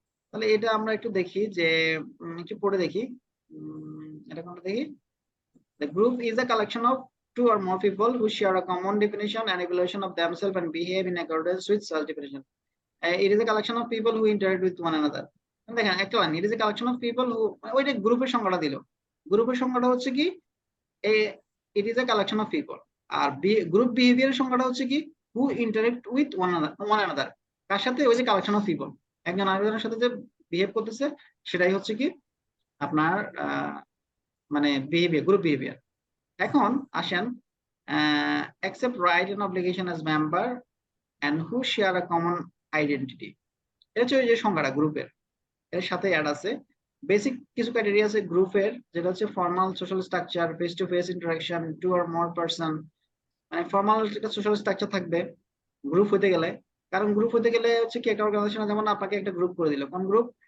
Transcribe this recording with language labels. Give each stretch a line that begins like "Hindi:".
Bangla: তাহলে এটা আমরা একটু দেখি যে একটু পড়ে দেখি, এটা কোনটা দেখি।
English: The group is a collection of two or more people who share a common definition and evaluation of themselves and behave in accordance with such definition. It is a collection of people who interact with one another.
Bangla: দেখেন একটা line,
English: it is a collection of people who,
Bangla: ওইটা গ্রুপের সংজ্ঞাটা দিল। গ্রুপের সংজ্ঞাটা হচ্ছে কি
English: it is a collection of people।
Bangla: আর group বিহেভিয়ারের সংজ্ঞাটা হচ্ছে কি
English: who interact with one another।
Bangla: কার সাথে? ওই যে কালেকশন অফ পিপল, একজন আরেকজনের সাথে যে বিহেভ করতেছে সেটাই হচ্ছে কি আপনার মানে বিহেভিয়ার, গ্রুপ বিহেভিয়ার। এখন আসেন
English: accept right and obligation as member and who share a common identity।
Bangla: এটা হচ্ছে ওই যে সংজ্ঞাটা গ্রুপের, এর সাথে অ্যাড আছে বেসিক কিছু ক্রাইটেরিয়া আছে গ্রুপের, যেটা হচ্ছে formal social structure, face to face interaction, two or more person. মানে ফর্মাল একটা সোশ্যাল স্ট্রাকচার থাকবে গ্রুপ হতে গেলে। কারণ গ্রুপ হতে গেলে হচ্ছে কি একটা অর্গানাইজেশন যেমন আপনাকে একটা গ্রুপ করে দিল, কোন গ্রুপ?